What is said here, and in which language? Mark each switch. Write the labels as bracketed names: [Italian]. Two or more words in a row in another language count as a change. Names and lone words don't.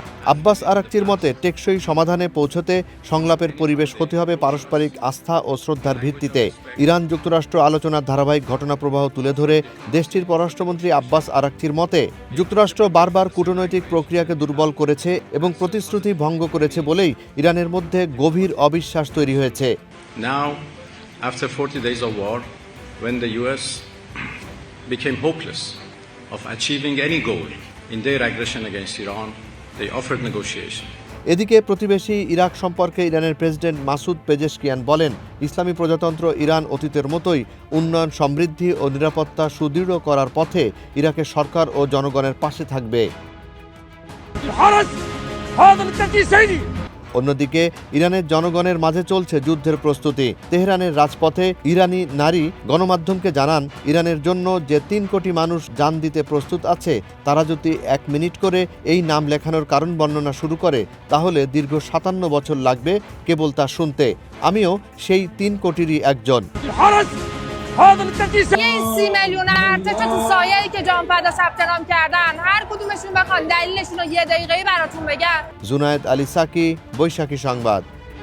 [Bangla] আব্বাস আরাকচির মতে, টেকসই সমাধানে পৌঁছতে সংলাপের পরিবেশ হতে হবে পারস্পরিক আস্থা ও শ্রদ্ধার ভিত্তিতে। ইরান যুক্তরাষ্ট্র আলোচনার ধারাবাহিক ঘটনাপ্রবাহ তুলে ধরে দেশটির পররাষ্ট্রমন্ত্রী আব্বাস আরাকচির মতে, যুক্তরাষ্ট্র বারবার কূটনৈতিক প্রক্রিয়াকে দুর্বল করেছে এবং প্রতিশ্রুতি ভঙ্গ করেছে বলেই ইরানের মধ্যে গভীর অবিশ্বাস তৈরি হয়েছে। [English] Now, after 40 days of war, when the US became hopeless of achieving any goal in their aggression against Iran, they offered negotiation. [Bangla] এদিকে প্রতিবেশী ইরাক সম্পর্কে ইরানের প্রেসিডেন্ট মাসুদ পেজেশকিয়ান বলেন, ইসলামী প্রজাতন্ত্র ইরান অতীতের মতোই উন্নয়ন, সমৃদ্ধি ও নিরাপত্তা সুদৃঢ় করার পথে ইরাকের সরকার ও জনগণের পাশে থাকবে। خرج هذا التنفيذ سيدي অন্যদিকে ইরানের জনগণের মাঝে চলছে যুদ্ধের প্রস্তুতি। তেহরানের রাজপথে ইরানি নারী গণমাধ্যমকে জানান, ইরানের জন্য যে 3 কোটি মানুষ জান দিতে প্রস্তুত আছে, তারা যদি 1 মিনিট করে এই নাম লেখানোর কারণ বর্ণনা শুরু করে, তাহলে দীর্ঘ 57 বছর লাগবে কেবল তা শুনতে। আমিও সেই 3 কোটিরই একজন। خرج هذا التنفيذ [Persian] 30 میلیون ارتش تو سایه‌ای که جانفدا ثبت نام کردن هر کدومشون بخوان دلیلشون رو 1 دقیقه‌ای براتون بگم. [Bangla] জুনায়েদ আলী সাকি, বৈশাখী সংবাদ।